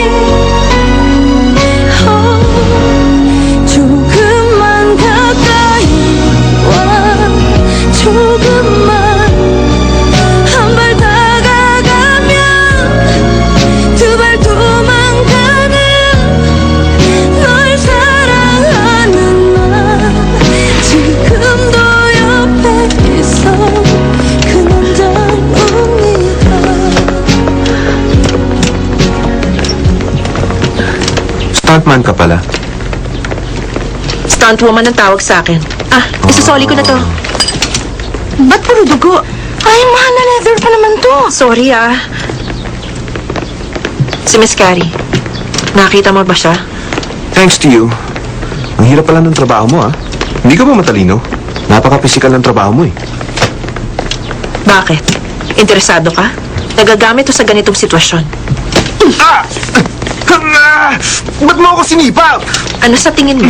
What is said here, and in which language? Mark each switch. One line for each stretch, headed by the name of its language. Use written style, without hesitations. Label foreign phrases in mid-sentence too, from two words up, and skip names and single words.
Korean: 조금만 가까이 와 조금만 한 발 다가가면 두 발 도망가는 널 사랑하는 나 지금도 옆에 있어 그 남자입니다.
Filipino: Stuntman ka pala.
English: Stunt woman
Filipino: ang tawag sa akin. Isasoli ko na to. Ba't puro dugo? Ay, mahal na leather pa naman to. Sorry Si Miss Carrie. Nakita mo ba siya?
English: Thanks to you.
Filipino: Ang hirap pala ng trabaho mo, ha? Hindi ka ba matalino? Napaka-physical ng trabaho mo, eh. Bakit? Interesado ka? Nagagamit to sa ganitong sitwasyon. Ah! Ba't mo ako sinipa? Ano sa tingin mo?